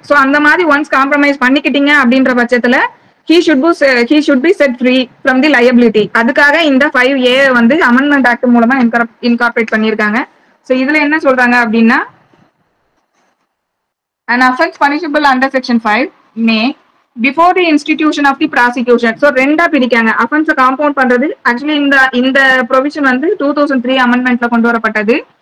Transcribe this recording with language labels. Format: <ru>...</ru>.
<en>So</en> <ta>அந்த மாதிரி</ta> <en>once compromise</en> <ta>பண்ணிக்கிட்டீங்க அப்படின்ற பட்சத்துல</ta> <en>he should be set free from the liability.</en> <ta>அதுக்காக இந்த 5A வந்து அமெண்ட்மெண்ட் ஆக்ட் மூலமா இன்கார்பரேட் பண்ணியிருக்காங்க.</ta> <en>So</en> <ta>இதுல என்ன சொல்றாங்க அப்படின்னா,</ta> <en>an offense punishable under section 5 may before the institution of the prosecution.</en> <ta>So ரெண்டா பிரிக்காங்க. offense காம்பவுண்ட் பண்றது ஆக்சுவலி இந்த ப்ரொவிஷன் வந்து 2003 அமெண்ட்மெண்ட்ல கொண்டு வரப்பட்டது.</ta>